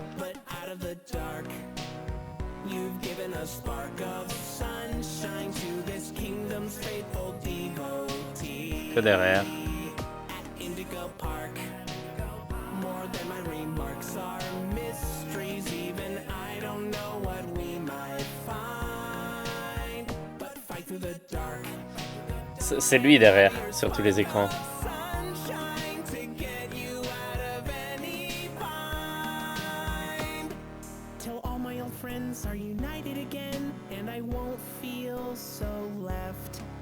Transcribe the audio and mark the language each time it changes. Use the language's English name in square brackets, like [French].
[English] But out of the dark, you've given a spark of sunshine to this kingdom's faithful devotee. [French] Que derrière. [English] At Indigo Park, more than my remarks are mysteries. Even I don't know what we might find, but fight through the dark. [French] C'est lui derrière, sur tous les écrans. [English] Sunshine to get you out of any bind. Till all my old friends are united again, and I won't feel so left